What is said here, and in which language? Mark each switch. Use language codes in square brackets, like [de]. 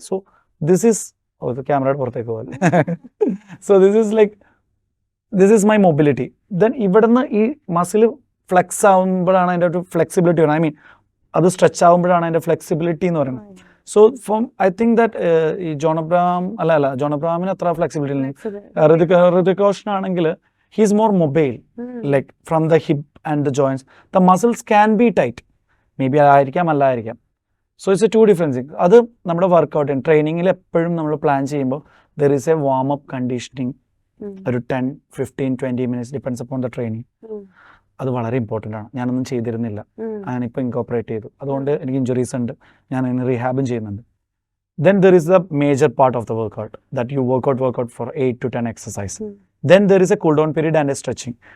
[en] so this is [ml] ക്യാമറയുടെ പുറത്തേക്ക് പോലെ. [en] So this is my mobility. [ml] Then ഇവിടുന്ന് ഈ മസിൽ ഫ്ലെക്സ് ആവുമ്പോഴാണ് അതിൻ്റെ ഒരു ഫ്ലെക്സിബിലിറ്റി വരുന്നത്. ഐ മീൻ അത് സ്ട്രെച്ച് ആവുമ്പോഴാണ് അതിൻ്റെ ഫ്ലെക്സിബിലിറ്റി എന്ന് പറയുന്നത്. [en] so I think that [ml] ഈ ജോൺ അബ്രഹാമിന് അത്ര ഫ്ലെക്സിബിലിറ്റി ഇല്ല. ഋതിക് റോഷൻ ആണെങ്കിൽ [en] he is more mobile, like from the hip and the joints. The muscles can be tight. [ml] Maybe ആയിരിക്കാം അല്ലായിരിക്കാം. [en] So it's a two different things. [ml] അത് നമ്മുടെ വർക്കൗട്ട് ട്രെയിനിങ്ങിൽ എപ്പോഴും നമ്മൾ പ്ലാൻ ചെയ്യുമ്പോൾ [en] there is a warm up conditioning. [ml] ഒരു 10, 15, 20 [en] minutes depends upon the training. [ml] അത് വളരെ important ആണ്. ഞാനൊന്നും ചെയ്തിരുന്നില്ല, ഞാനിപ്പോൾ ഇൻകോപ്പറേറ്റ് ചെയ്തു. അതുകൊണ്ട് എനിക്ക് ഇഞ്ചുറീസ് ഉണ്ട്, ഞാൻ അതിന് റീഹാബും ചെയ്യുന്നുണ്ട്. [en] Then there is the major part of the workout that you work out for 8 to 10 exercise. Then there is a cool down period and a stretching.